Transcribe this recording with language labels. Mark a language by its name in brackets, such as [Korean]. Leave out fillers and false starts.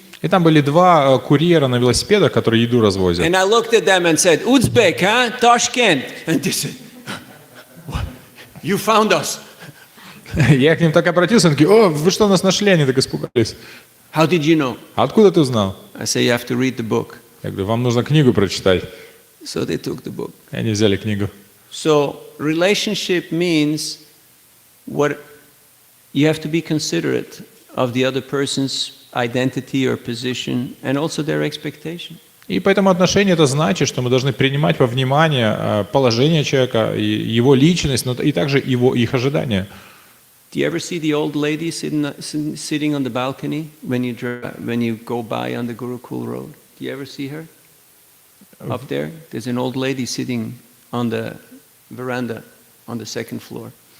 [Russian] И там были два курьера на велосипедах, которые еду развозят. [English] And I looked at them and said, Uzbek, huh? Tashkent. And they said, "What? You found us. [Russian] Я к ним так обратился, они такие, о, вы что, нас нашли? Они так испугались. [English] How did you know? [Russian] А откуда ты узнал? [English] I say, you have to read the book. [Russian] Я говорю, вам нужно книгу прочитать. [English] So they took the book. [Russian] И они взяли книгу. [English] So relationship means what you have to be considerate of the other person's identity or position and also their expectation. [Russian] И поэтому отношения это значит, что мы должны принимать во внимание положение человека, и его личность, но и также их ожидания. [English] Do you ever see the old lady sitting on the balcony when you go by on the Gurukul Road? Do you ever see her? Up there, there's an old lady sitting on the veranda on the second floor.